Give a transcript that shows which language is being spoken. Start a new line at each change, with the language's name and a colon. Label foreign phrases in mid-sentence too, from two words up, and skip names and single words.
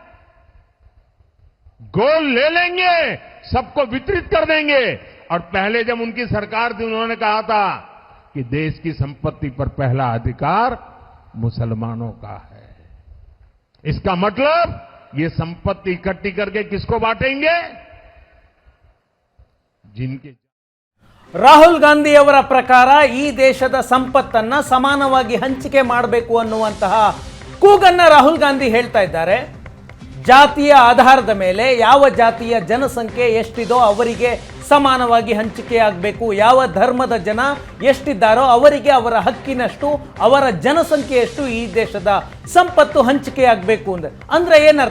Hindi: गोल्ड ले लेंगे, सबको वितरित कर देंगे, और पहले जब उनकी सरकार थी उन्होंने कहा था कि देश की संपत्ति पर पहला अधिकार मुसलमानों का है। इसका मतलब ये संपत्ति इकट्ठी करके किसको बांटेंगे? जिनके
Kannada: ರಾಹುಲ್ ಗಾಂಧಿ ಅವರ ಪ್ರಕಾರ ಈ ದೇಶದ ಸಂಪತ್ತನ್ನ ಸಮಾನವಾಗಿ ಹಂಚಿಕೆ ಮಾಡಬೇಕು ಅನ್ನುವಂತಹ ಕೂಗನ್ನ ರಾಹುಲ್ ಗಾಂಧಿ ಹೇಳ್ತಾ ಇದ್ದಾರೆ. ಜಾತಿಯ ಆಧಾರದ ಮೇಲೆ ಯಾವ ಜಾತಿಯ ಜನಸಂಖ್ಯೆ ಎಷ್ಟಿದೋ ಅವರಿಗೆ ಸಮಾನವಾಗಿ ಹಂಚಿಕೆ ಆಗಬೇಕು, ಯಾವ ಧರ್ಮದ ಜನ ಎಷ್ಟಿದ್ದಾರೋ ಅವರಿಗೆ ಅವರ ಹಕ್ಕಿನಷ್ಟು, ಅವರ ಜನಸಂಖ್ಯೆಯಷ್ಟು ಈ ದೇಶದ ಸಂಪತ್ತು ಹಂಚಿಕೆ ಆಗಬೇಕು ಅಂದ್ರೆ ಏನರ್ಥ?